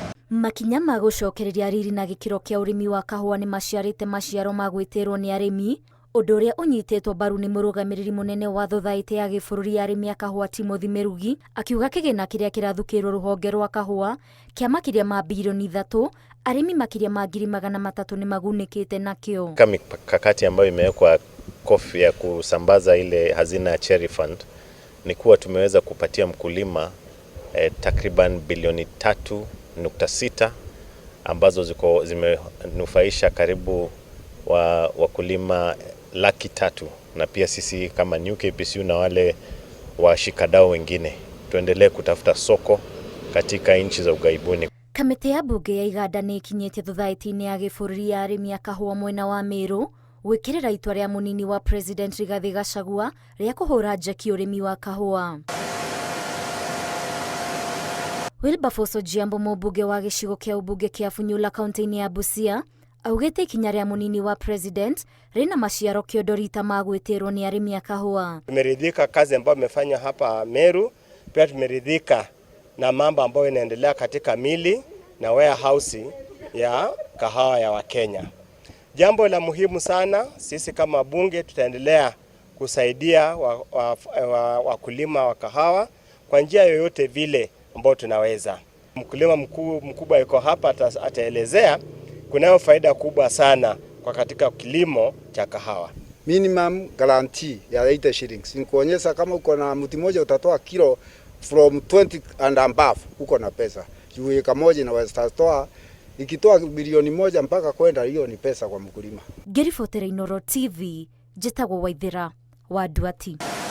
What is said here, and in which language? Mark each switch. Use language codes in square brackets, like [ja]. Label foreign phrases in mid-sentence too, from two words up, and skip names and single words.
[ki] Makinya ma gucokereria riri na gikiro kia urimi wa kahua ni maciarite maciaro ma gwitirwo ni arimi, undu uria unyititwo mbaru ni murugamiriri munene wa thothaiti ya gibũrũri ya arimi a kahua Timothy Mirugi, akiuga kigina kiria kirathukirwo ruhonge rwa kahua kia makiria ma bilioni 3, arimi makiria ma 300,000 ni magunikite nakio. [sw] Mikakati ambayo imewekwa kofi ya kusambaza ile hazina ya Cherry Fund ni kuwa tumeweza kupatia mkulima takriban bilioni 3.6 ambazo zimenufaisha karibu wakulima 300,000, na pia sisi kama New KPCU na wale washikadau wengine tuendelee kutafuta soko katika nchi za ugaibuni. [ki] Kamiti ya bunge ya iganda ni ikinyite thothaiti-ini ya gibũrũri ya arimi a kahua mwena wa Meru gwikirira itua ria munini wa President Rigathi Gachagua ria kuhura njeki urimi wa kahua. Wilberforce Ojiambo, mũmbunge wa gĩcigo kĩa ũmbunge kĩa Funyula kaunti-inĩ ya Busia, augĩte ikinya rĩa munini wa President rina maciaro kĩondorita ma gwĩtĩrwo ni arimi a kahua. [sw] Tumeridhika kazi ambayo imefanya hapa Meru, pia tumeridhika na mambo ambayo inaendelea katika mili na warehouse ya kahawa ya Wakenya. Jambo la muhimu sana, sisi kama bunge tutaendelea kusaidia wakulima wa kahawa kwa njia yoyote vile ambao tunaweza. Mkulima mkubwa yuko hapa ataelezea kunayo faida kubwa sana kwa katika kilimo cha kahawa. [en] Minimum guarantee ya 80 shillings. [sw] Nikuonyesha kama uko na mti mmoja utatoa kilo [en] from 20 and above, [sw] uko na pesa. Juu eka moja inaweza toa ikitoa bilioni 1 mpaka kwenda, hiyo ni pesa kwa mkulima. [ki] Ngĩribotera Inooro TV, njĩtagwo Waithĩra wa Nduati.